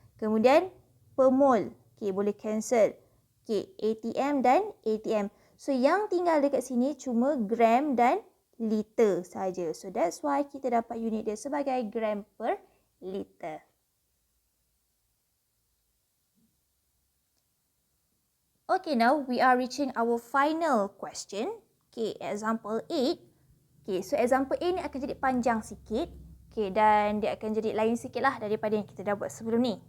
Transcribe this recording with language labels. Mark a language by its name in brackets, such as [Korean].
[Malay] Kemudian per mol, okey, boleh cancel. Okey, ATM dan ATM. So yang tinggal dekat sini cuma gram dan liter saja. [English] So that's why [Malay] kita dapat unit dia sebagai gram per liter. [English] Okay, now we are reaching our final question. [Malay] Okay, example 8. Okay, so example 8 ni akan jadi panjang sikit. Okay, dan dia akan jadi lain sikit lah daripada yang kita dah buat sebelum ni.